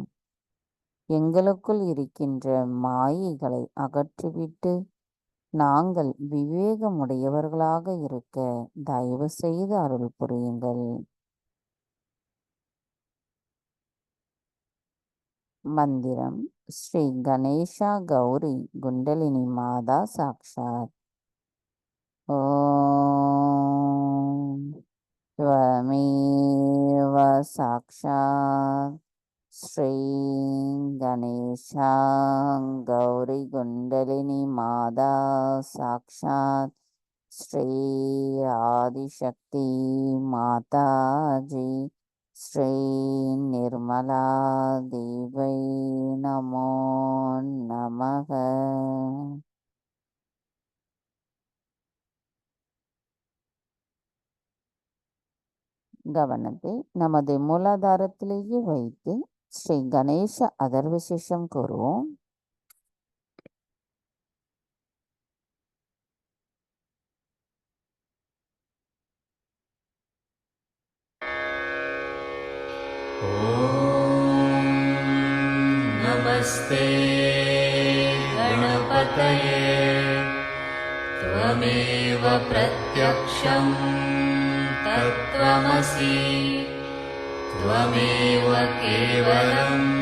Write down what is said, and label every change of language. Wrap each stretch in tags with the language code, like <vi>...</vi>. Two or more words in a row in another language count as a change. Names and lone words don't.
<ta>எங்களுக்குள் இருக்கின்ற மாயைகளை அகற்றிவிட்டு நாங்கள் விவேகமுடையவர்களாக இருக்க தயவு செய்து அருள் புரியுங்கள்.</ta> <sa>मन्त्रम् श्री गणेशा गौरी कुण्डलिनी माता साक्षात्. ஓம் त्वमेव साक्षात् श्री गणेशा गौरी कुंडलिनी माता साक्षात् श्री आदिशक्ति माता जी श्री निर्मला देवी नमो नमः.</sa> <ta>கவனத்தை நமது மூலாதாரத்திலேயே வைத்து ஸ்ரீ கணேச அதர்வசேஷம் கூறுவோம்.</ta> <sa>नमस्ते गणपतये त्वमेव प्रत्यक्षं तत्त्वमसि त्वमेव केवलं</sa>